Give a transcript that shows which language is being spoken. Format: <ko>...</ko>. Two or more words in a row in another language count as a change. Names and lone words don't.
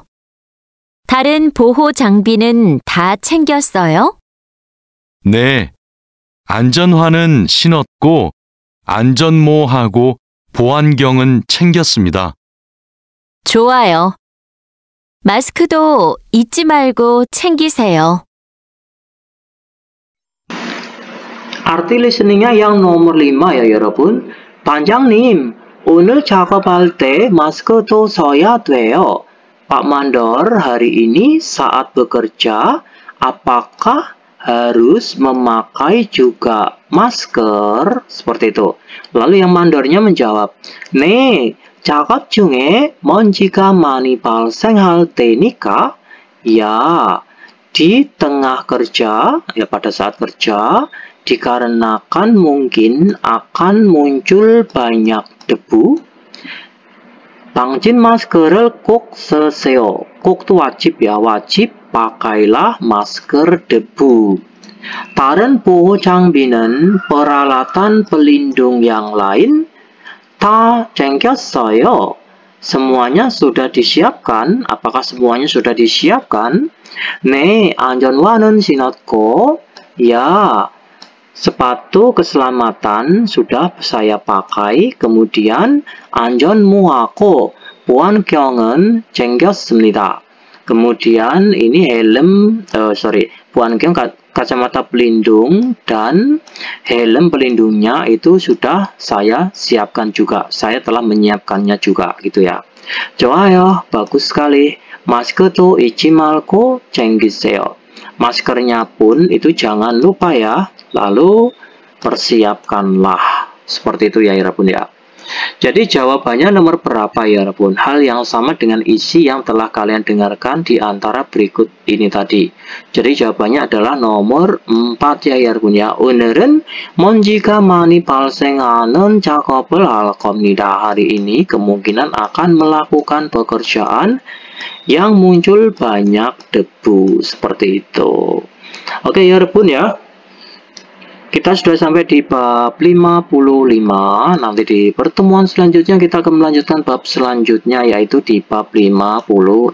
<ko>다른 보호 장비는 다 챙겼어요? 네. 안전화는 신었고 안전모하고 보안경은 챙겼습니다. 좋아요. 마스크도 잊지 말고 챙기세요.</ko> <id>Arti listeningnya yang nomor 5 ya 여러분.</id> <ko>반장님, 오늘 작업할 때 마스크도 써야 돼요.</ko> <id>Pak Mandor, hari ini saat bekerja, apakah harus memakai juga masker? Seperti itu. Lalu yang mandornya menjawab,</id> <ko>네, 작업 중에 먼지가 많이 발생할 테니까.</ko> <id>Ya, di tengah kerja, ya pada saat kerja, dikarenakan mungkin akan muncul banyak debu.</id> <ko>방진 마스크를 꼭 쓰세요.</ko> <id>꼭 itu wajib ya, wajib pakailah masker debu.</id> <ko>다른 보호 장비는</ko> <id>peralatan pelindung yang lain</id> <ko>다 챙겼어요.</ko> <id>Semuanya sudah disiapkan. Apakah semuanya sudah disiapkan?</id> <ko>네, 안전화는 신었고.</ko> <id>Ya, sepatu keselamatan sudah saya pakai. Kemudian</id> <ko>안전모하고 보안경은 챙겼습니다.</ko> <id>Kemudian ini helm, 보안경 kacamata pelindung dan helm pelindungnya itu sudah saya siapkan juga. Saya telah menyiapkannya juga gitu ya. 좋아요, bagus sekali.</id> <ko>마스크도 잊지 말고 챙기세요.</ko> <id>Maskernya pun itu jangan lupa ya. Lalu persiapkanlah. Seperti itu ya Rabun ya. Jadi jawabannya nomor berapa ya Rabun? Hal yang sama dengan isi yang telah kalian dengarkan di antara berikut ini tadi. Jadi jawabannya adalah nomor 4 ya Rabun ya.</id> <ko>오늘은 먼지가 많이 발생하는 작업을 할 겁니다.</ko> <id>Hari ini kemungkinan akan melakukan pekerjaan yang muncul banyak debu. Seperti itu. Oke ya Rabun ya. Kita sudah sampai di bab 55. Nanti di pertemuan selanjutnya kita akan melanjutkan bab selanjutnya yaitu di bab 56.</id>